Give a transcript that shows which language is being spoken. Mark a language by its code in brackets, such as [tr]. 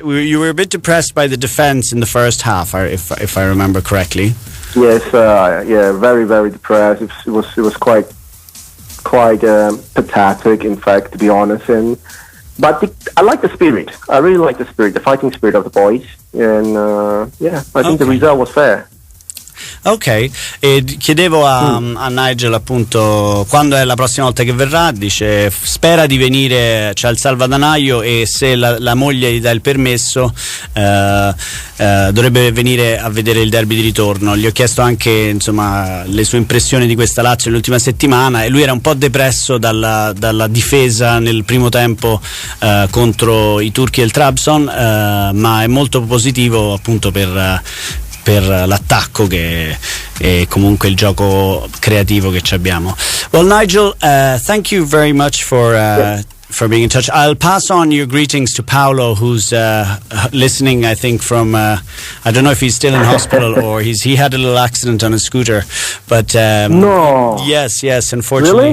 [en] You were a bit depressed by the defense in the first half, if I remember correctly. Yes, very, very depressed. It was quite pathetic, in fact, to be honest. But I like the spirit. I really like the spirit, the fighting spirit of the boys. And I think the result was fair. [it] Ok, e chiedevo a Nigel appunto quando è la prossima volta che verrà. Dice spera di venire, c'ha il salvadanaio, e se la moglie gli dà il permesso dovrebbe venire a vedere il derby di ritorno. Gli ho chiesto anche insomma le sue impressioni di questa Lazio nell'ultima settimana, e lui era un po' depresso dalla difesa nel primo tempo contro i turchi e il Trabzon, ma è molto positivo appunto per l'attacco e comunque il gioco creativo che ci abbiamo. [en] Well, Nigel, thank you very much for being in touch. I'll pass on your greetings to Paolo, who's listening, I think, from I don't know if he's still in hospital or he had a little accident on his scooter, but No. yes, unfortunately.